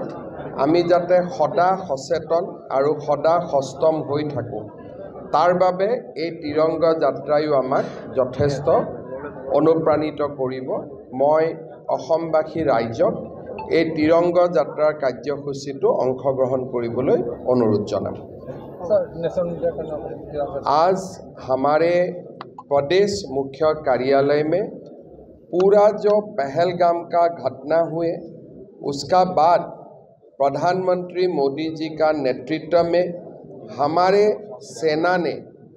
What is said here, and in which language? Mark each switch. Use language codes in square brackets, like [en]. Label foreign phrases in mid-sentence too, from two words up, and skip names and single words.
[as] আমি যাতে সদা সচেতন আৰু সদা সষ্টম হৈ থাকোঁ, তাৰ বাবে এই তিৰংগা যাত্ৰায়ো আমাক যথেষ্ট অনুপ্ৰাণিত কৰিব। মই অসমবাসী ৰাইজক এই তিৰংগা যাত্ৰাৰ কাৰ্যসূচীটো অংশগ্ৰহণ কৰিবলৈ অনুৰোধ জনাম। [hi] आज हमारे प्रदेश मुख्य कार्यालय में पूरा जो पहलगाम का घटना हुए, उसका बाद प्रधानमंत्री मोदी जी का नेतृत्व में हमारे सेना ने